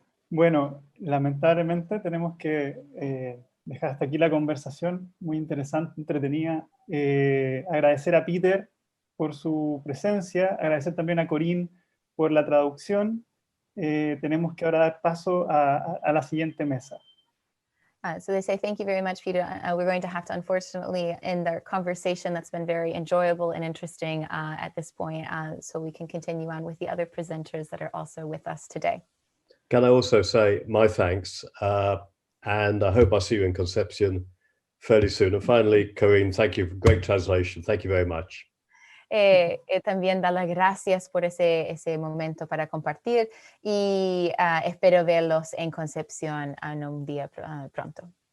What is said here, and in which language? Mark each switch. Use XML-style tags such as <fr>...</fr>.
<es>Bueno, lamentablemente tenemos que dejar hasta aquí la conversación, muy interesante, entretenida. Agradecer a Peter por su presencia, agradecer también a Corinne por la traducción. Tenemos que ahora dar paso a la siguiente mesa.</es> <en>So they say, thank you very much, Peter. We're going to have to, unfortunately, end our conversation that's been very enjoyable and interesting at this point, so we can continue on with the other presenters that are also with us today. Can I also say my thanks, and I hope I'll see you in Concepcion fairly soon. And finally, Corinne, thank you for great translation. Thank you very much.</en> <es>También dar las gracias por ese momento para compartir y espero verlos en Concepción en un día pronto.</es>